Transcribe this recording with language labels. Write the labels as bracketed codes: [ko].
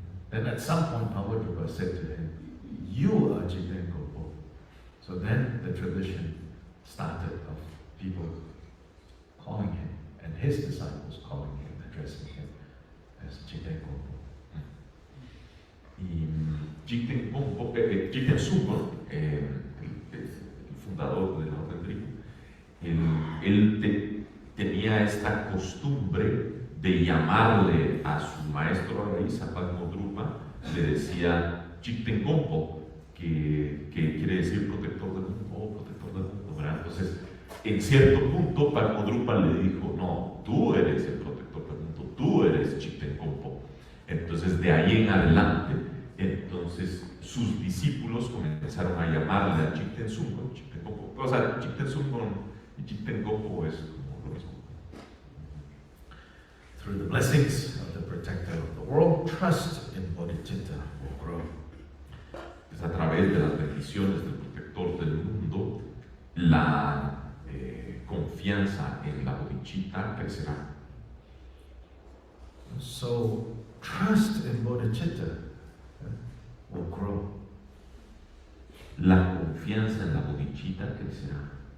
[en] Then at some point, Mahamudra said to him, "You are Jigten Gompo." So then the tradition started of people calling him, and his disciples calling him, addressing him as Jigten Gompo. [es] Y Jigten Sungun, el fundador de la orden tribu, él tenía esta costumbre de llamarle a su maestro a raíz, a Padmodrupa, le decía Jigten Gompo, que quiere decir protector del mundo, protector del mundo, ¿verdad? Entonces, en cierto punto, Padmodrupa le dijo, no, tú eres el protector del mundo, tú eres Jigten Gompo. Entonces, de ahí en adelante, sus discípulos comenzaron a llamarle a Jigten Sungun, Jigten Gompo. O sea, Jigten Sungun y Jigten Gompo es como lo mismo. [en] Through the blessings of the protector of the world, trust in bodhicitta will grow. [es] Pues a través de las bendiciones del protector del mundo, la confianza en la bodhicitta crecerá. [en] So, trust in bodhicitta will grow. [es] La confianza en la bodhicitta crecerá.